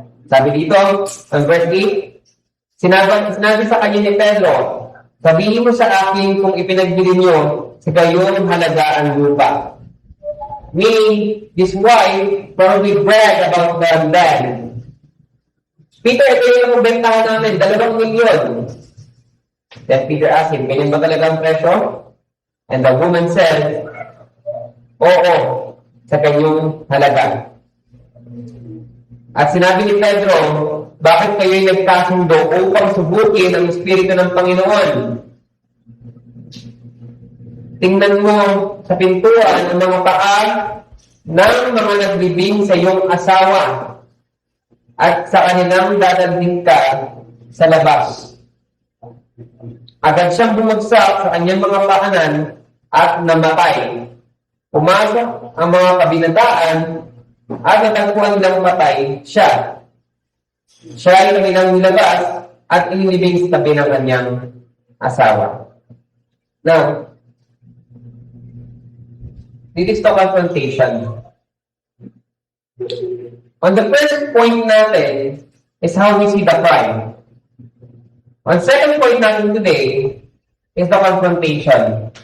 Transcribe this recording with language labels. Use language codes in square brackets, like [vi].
[tl] Sabi dito, ang verse 8, sinabi sa kanya ni Pedro, "Sabihin mo sa akin kung ipinagbili niyo sa gayon halaga ang lupa." [en] Meaning, this wife probably bragged about the land. [tl] Peter, ito yung bentahan namin, 2 milyon. [en] Then Peter asked him, [tl] ganyan ba talaga ang presyo? [en] And the woman said, [tl] oo, sa kanyang halaga. At sinabi ni Pedro, bakit kayo'y nagkasundo upang subukin ang Espiritu ng Panginoon? Tingnan mo sa pintuan ang mga paa ng mga naglibing sa iyong asawa at sa kanilang dadalhin ka sa labas. Agad siyang bumagsak sa kanyang mga paanan at namatay. Pumasok ang mga kabinataan at natagpuan nilang matay siya. Siya ay kanilang nilabas at inilibing sa tabi ng kanyang asawa. [en] Now, this is the confrontation. On the first point natin is how we see the crime. On second point natin today is the confrontation.